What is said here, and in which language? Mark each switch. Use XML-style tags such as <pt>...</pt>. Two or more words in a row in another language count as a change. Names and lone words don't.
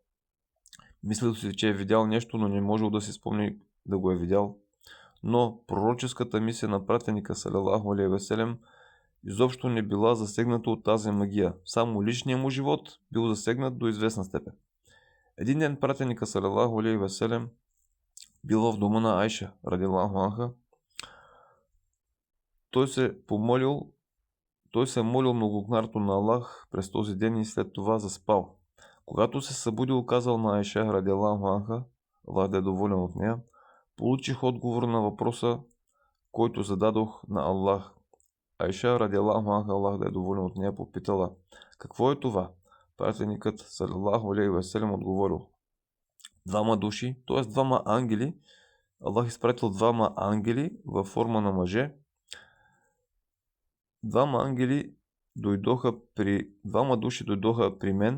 <bg>Мислил си, че е видял нещо, но не можел да си спомни да го е видял. Но пророческата мисия на пратеника</bg> <ar>صلى الله عليه وسلم</ar> <bg>изобщо не била засегната от тази магия. Само личният му живот бил засегнат до известна степен. Един ден пратеника</bg> <ar>صلى الله عليه وسلم</ar> <bg>бил в дома на Айша</bg> <ar>رضي الله عنها.</ar> <bg>Той се молил многократно на Аллах през този ден и след това заспал. Когато се събудил, казал на Айша</bg> <ar>رضي الله عنها,</ar> <bg>Аллах да е доволен от нея, получих отговор на въпроса, който зададох на Аллах. Айша</bg> <ar>رضي الله عنها,</ar> <bg>Аллах да е доволен от нея, попитала: какво е това? Пратеникът</bg> <ar>صلى الله عليه وسلم</ar> <bg>отговорил: 2 души, т.е. 2 ангели. Аллах изпратил 2 ангели във форма на мъже. 2 души дойдоха при мен.</bg>